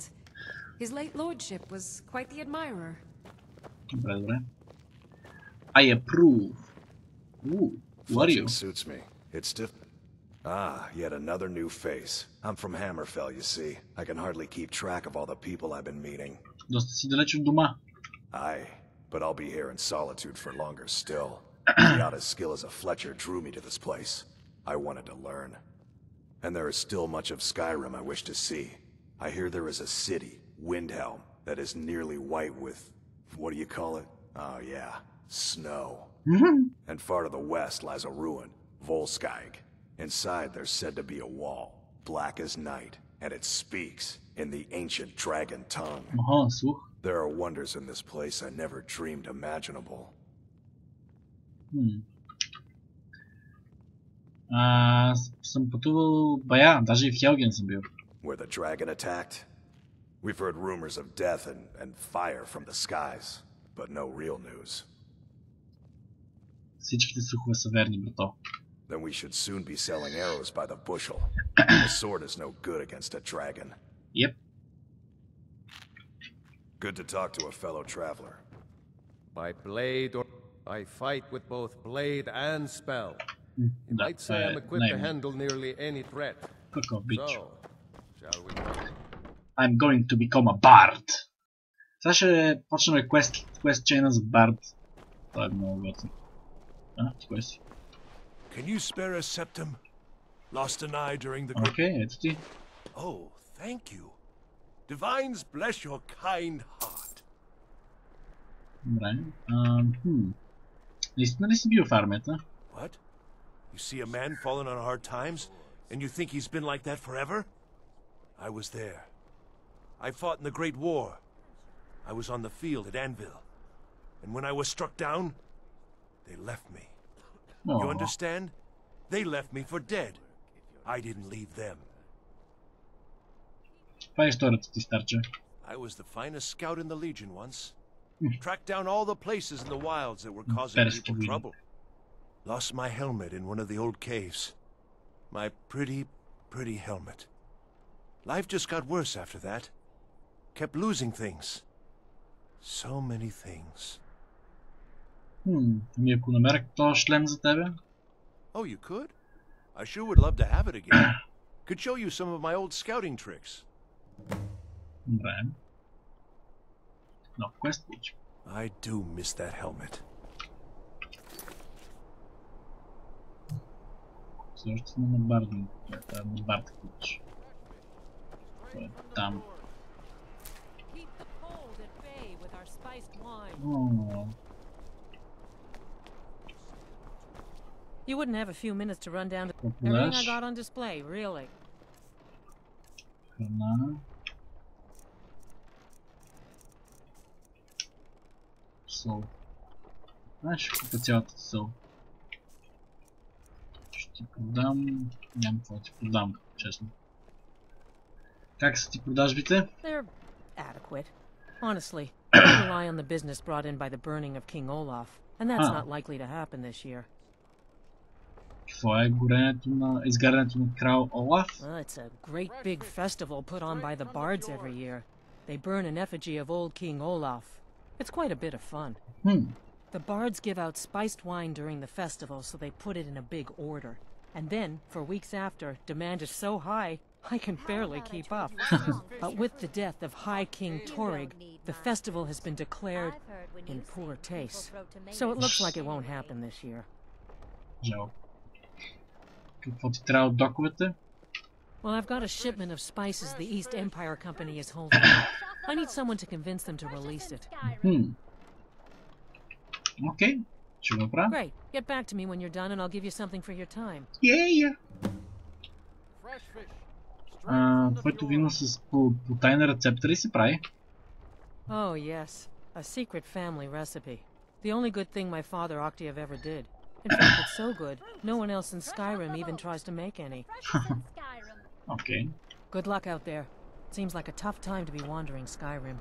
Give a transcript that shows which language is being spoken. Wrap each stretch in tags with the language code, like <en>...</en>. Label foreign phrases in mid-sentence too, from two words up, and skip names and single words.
<en>His late lordship was quite the admirer. I approve. Ooh, what are you? Suits me. It's stiff. Yet another new face. I'm from Hammerfell, you see. I can hardly keep track of all the people I've been meeting.</en> <bg>Доста си далеч от дома.</bg> <en>Aye, but I'll be here in solitude for longer still. Not as skill as a Fletcher drew me to this place. I wanted to learn. And there is still much of Skyrim I wish to see. I hear there is a city, Windhelm, that is nearly white with... what do you call it? Oh yeah, snow. And far to the west lies a ruin, Volskag. Inside there's said to be a wall, black as night, and it speaks in the ancient dragon tongue. There are wonders in this place I never dreamed imaginable.</en> <bg>Съм пътувал бая, даже и в Хелген съм бил.</bg> <en>Where the dragon attacked? We've heard rumors of death and fire from the skies, but no real news.</en> <bg>Всичките слухове са верни, брато.</bg> <en>Then we should soon be selling arrows by the bushel. A sword is no good against a dragon. Yep. Good to talk to a fellow traveler. By blade or... I fight with both blade and spell. You might say I'm equipped to handle nearly any threat. So, shall we... I'm going to become a bard.</en> <bg>Сега ще почнем квест чейна за бард. Това е много готино. Кое си?</bg> <en>Can you spare a septum? Lost an eye during the...</en> <bg>Окей, ето ти.</bg> <en>Oh, thank you. Divines bless your kind heart.</en> <bg>Добре. Наистина ли си бил в армията?</bg> <en>What? You see a man fallen on hard times, and you think he's been like that forever? I was there. I fought in the Great War. I was on the field at Anvil. And when I was struck down, they left me. Aww. You understand? They left me for dead. I didn't leave them.</en> <bg>Каква е историята ти, старче?</bg> <en>I was the finest scout in the Legion once. Tracked down all the places in the wilds that were causing people trouble. Lost my helmet in one of the old caves. My pretty, pretty helmet. Life just got worse after that. Kept losing things. So many things.</en> <bg>Ами ако намеря този шлем за тебе?</bg> <en>Oh, you could? I sure would love to have it again. Could show you some of my old scouting tricks.</en> <bg>Добре. Нов квест получи.</bg> <en>I do miss that helmet.</en> <bg>Също сме на Барден. На Бард получи. Там.</bg> <en>You wouldn't have a few minutes to run down to everything I got on display, really.</en> <bg>Сол. Знаеш, купа цялата сол. Ще ти продам... Нямам какво ти продам, честно. Как са ти продажбите?</bg> <en>They're adequate. Honestly, I rely on the business brought in by the burning of King Olaf, and that's not likely to happen this year.</en> <bg>Какво е изгарянето на крал Олаф?</bg> <en>It's a great big festival put on by the bards every year. They burn an effigy of old King Olaf. It's quite a bit of fun. The bards give out spiced wine during the festival, so they put it in a big order. And then, for weeks after, demand is so high, I can barely keep up. But with the death of High King Torig, the festival has been declared in poor taste. So it looks like it won't happen this year.</en> <bg>Жалко. Какво ти трябва от доковете?</bg> <en>Well, I've got a shipment of spices the East Empire Company is holding. I need someone to convince them to release it.</en> <bg>Okay, ще го направя.</bg> <en>Great. Get back to me when you're done and I'll give you something for your time. Yeah.</en> <bg>Твоето вино с по тайна рецепта ли се прави?</bg> <en>Oh, yes. A secret family recipe. The only good thing my father Octave ever did. In fact, it's so good, no one else in Skyrim even tries to make any. Okay. Good luck out there. Seems like a tough time to be wandering Skyrim.</en>